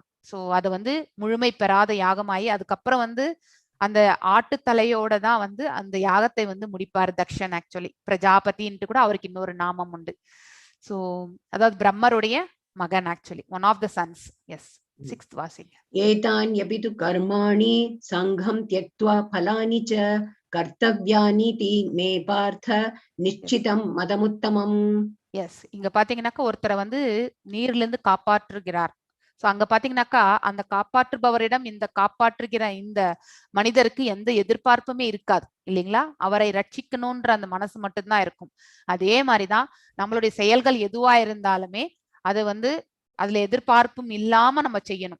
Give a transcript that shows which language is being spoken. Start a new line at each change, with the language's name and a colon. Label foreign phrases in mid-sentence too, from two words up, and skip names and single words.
Tamil: சோ அது வந்து முழுமை பெறாத யாகமாயி அதுக்கப்புறம் வந்து அந்த ஆட்டுத்தலையோட தான் வந்து அந்த யாகத்தை வந்து முடிப்பார் தக்ஷன். ஆக்சுவலி பிரஜாபதின்ட்டு கூட அவருக்கு இன்னொரு நாமம் உண்டு. சோ அதாவது பிரம்மருடைய மகன், ஆக்சுவலி
English: one of the sons.
Tamil: எஸ். 6th வாசிங்க.
Sanskrit: एतान्यपि तु कर्माणि संघं त्यक्त्वा फलानि च कर्तव्यानीति मे पार्थ निश्चितं मदमुत्तमम्.
Tamil: எஸ். இங்க பாத்தீங்கன்னாக்கா ஒருத்தரை வந்து நீர்ல இருந்து காப்பாற்றுகிறார். சோ அங்க பாத்தீங்கன்னாக்கா அந்த காப்பாற்றுபவரிடம் இந்த காப்பாற்றுகிற இந்த மனிதருக்கு எந்த எதிர்பார்ப்புமே இருக்காது இல்லைங்களா? அவரை ரட்சிக்கணும்ன்ற அந்த மனசு மட்டும்தான் இருக்கும். அதே மாதிரிதான் நம்மளுடைய செயல்கள் எதுவா இருந்தாலுமே அது வந்து அதுல எதிர்பார்ப்பும் இல்லாம நம்ம செய்யணும்.